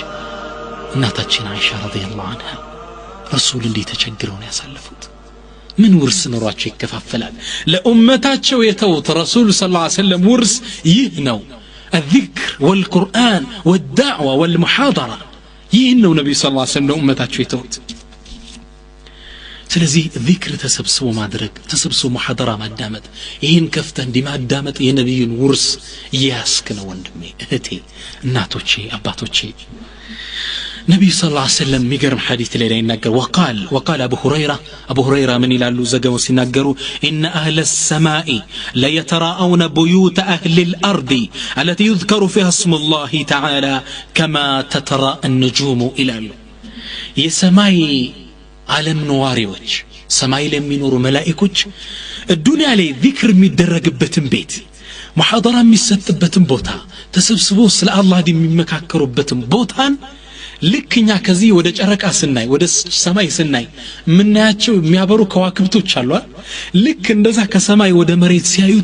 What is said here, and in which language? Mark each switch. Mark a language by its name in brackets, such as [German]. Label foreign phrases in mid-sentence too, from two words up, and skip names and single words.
[Amharic] እናታችን አይሻ [Arabic] رضي الله عنها [Amharic] ረሱል እንዴት ተቸግረው ነው ያሳለፉት ምን ውርስ ኖሯቸው ይከፋፈላል ለኡመታቸው የተውት ረሱል [Arabic] صلى الله عليه وسلم [Amharic] ውርስ ይህ ነው [Arabic] الذكر والقرآن والدعوة والمحاضرة [Amharic] ይህን ነው ነብዩ [Arabic] صلى الله عليه وسلم [Amharic] ኡመታቸው የተውት ስለዚህ ዚክር ተሰብስቦ ማድረግ ተሰብስቦ ሙሐደራ ማዳመጥ ይህን ከፍተ እንዲማዳመጥ የነብዩን ውርስ ያስክ ነው ወንድሜ እህቴ እናቶቼ አባቶቼ ነብዩ [Arabic] صلى الله عليه وسلم [Amharic] ሚገርም ሐዲስ ላይ ይናገር [Arabic] وقال ابو هريره من [Amharic] ይላሉ ዘገው ሲናገሩ [Arabic] ان اهل السماء لا يتراءون بيوت اهل الارض التي يذكر فيها اسم الله تعالى كما تتراءى النجوم [Amharic] ይላሉ የሰማይ ዓለም ነዋሪዎች ሰማይ ላይ የሚኖሩ መላእክቶች ዱንያ ላይ ዚክር የሚደረግበትን ቤት ሙሐደራ የሚሰጥበትን ቦታ ተሰብስበው ስለ አላህ የሚመካከሩበትን ቦታን ልክኛ ከዚህ ወደ ጨረቃ ስናይ ወደ ሰማይ ስናይ ምናያቸው የሚያበሩ ከዋክብቶች አሉ ልክ እንደዛ ከሰማይ ወደ መሬት ሲያዩት